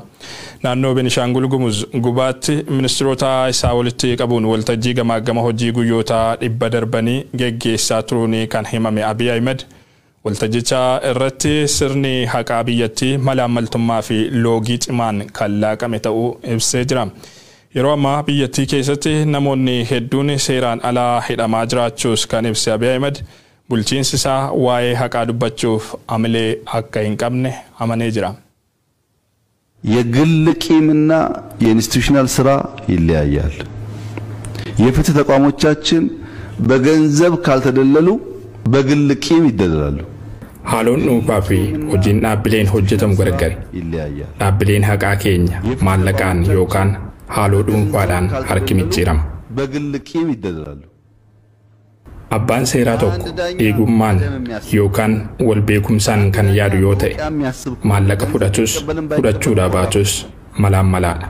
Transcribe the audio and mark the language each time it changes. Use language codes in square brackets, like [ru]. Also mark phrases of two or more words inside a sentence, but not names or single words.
[om] Naannoo Beenishaangul Gumuz gubaatti ministeerota isaa walitti qabuun waltajjii gamaagama hojii guyyoota 100 darbanii geggeessaa turuun kan himame Abiy Ahmed waltajjicha irratti sirni haqaa biyyattii malaamaltummaa fi loogii cimaan kan laaqame ta'uu ibsee jira. Yeroo ammaa biyyattii keessatti namoonni hedduun seeraan alaa hidhamaa jiraachuus kan ibse Abiy Ahmed bulchiinsi isaa waa'ee haqaa dubbachuuf amalee akka hin qabne amanee jira. [am] የግል ቂምና የኢንስቲትዩሽናል ስራ ይለያያል። የፍትህ ተቋሞቻችን በገንዘብ ካልተደለሉ በግል ቂም ይደለላሉ። [om] Haloon dhuunfaa fi hojiin dhaabbileen hojjetamu gargari. Dhaabbileen haqaa keenya maallaqaan yookaan haaloo dhuunfaadhaan harki micciirama. Abbaan seeraa tokko eegummaan yookaan wal beekumsaan kan yaadu yoo ta'e maallaqa fudhachuudhaa baatus malaan malaadha.